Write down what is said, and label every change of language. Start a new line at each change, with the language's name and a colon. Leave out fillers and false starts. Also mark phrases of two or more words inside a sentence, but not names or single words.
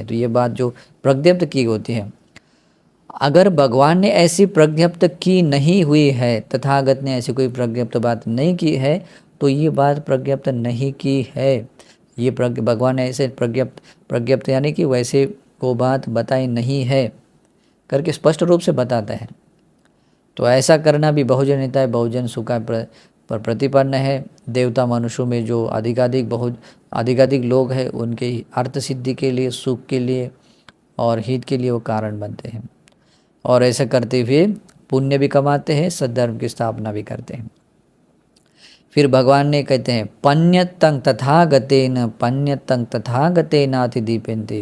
Hindi: तो ये बात जो प्रज्ञप्त की होती है, अगर भगवान ने ऐसी प्रज्ञप्त की नहीं हुई है, तथागत ने ऐसी कोई प्रज्ञप्त बात नहीं की है, तो ये बात प्रज्ञप्त नहीं की है। ये भगवान ने ऐसे प्रज्ञप्त यानी कि वैसे वो बात बताई नहीं है करके स्पष्ट रूप से बताता है। तो ऐसा करना भी
Pali: बहुजन हिताय बहुजन सुखाय
Hindi: पर प्रतिपन्न है। देवता मनुष्यों में जो अधिकाधिक लोग हैं, उनके अर्थ सिद्धि के लिए, सुख के लिए और हित के लिए वो कारण बनते हैं, और ऐसा करते हुए पुण्य भी कमाते हैं, सद्धर्म की स्थापना भी करते हैं। फिर भगवान ने कहते हैं
Pali: पन्यतं तथागतेन अतिदीपेन्ति।